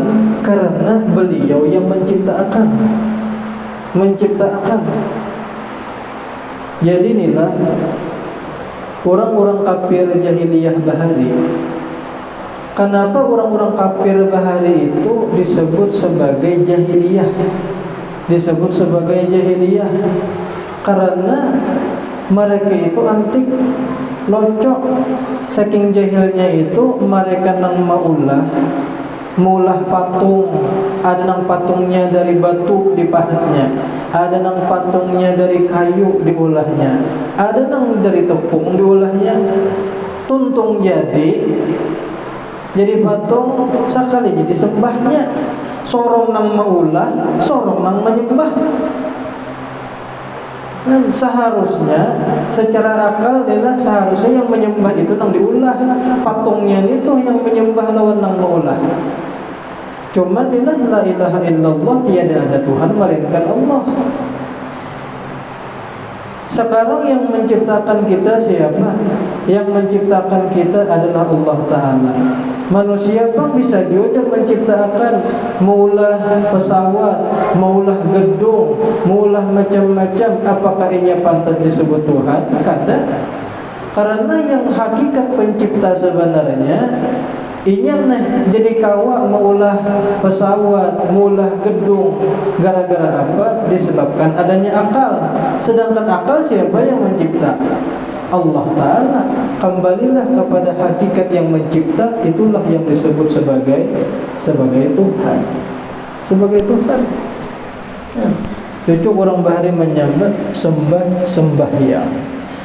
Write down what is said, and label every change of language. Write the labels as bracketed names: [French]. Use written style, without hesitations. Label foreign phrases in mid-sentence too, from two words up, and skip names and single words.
[Indonesian] Karena beliau yang menciptakan. Jadi orang-orang kafir jahiliyah Bahari. Kenapa orang-orang kafir Bahari itu disebut sebagai jahiliyah? Karena mereka itu antik, locok. Saking jahilnya itu mereka [Banjar] nang maulah [Indonesian] patung. [Banjar] Ada nang patungnya dari batu dipahatnya, ada nang patungnya dari kayu diulahnya, ada nang dari tepung diulahnya. tuntung jadi patung sekali jadi sembahnya sorong nang maulah sorong nang menyembah. [Indonesian] Dan seharusnya secara akal adalah seharusnya yang menyembah itu [Banjar] nang diulah, [Indonesian] patungnya itu yang menyembah [Banjar] lawan nang maulah. [Indonesian] Cuman inilah [Arabic] la ilaha illallah, [Indonesian] tiada ada Tuhan melainkan Allah. Sekarang yang menciptakan kita siapa? Yang menciptakan kita adalah Allah Ta'ala. Manusia pun bisa juga menciptakan, [Banjar] maulah pesawat, maulah gedung, maulah macam-macam. [Indonesian] Apakah ini pantas disebut Tuhan? [Banjar] Kada. [Indonesian] Karena yang hakikat pencipta sebenarnya [Banjar] inya jadi kawa maulah pesawat, maulah gedung. [Indonesian] Gara-gara apa? Disebabkan adanya akal. Sedangkan akal siapa yang mencipta? Allah Ta'ala. Kembalilah kepada hakikat yang mencipta. Itulah yang disebut sebagai Tuhan. Sebagai Tuhan. [Banjar] Cucuk orang bahari menyambat sembahyang.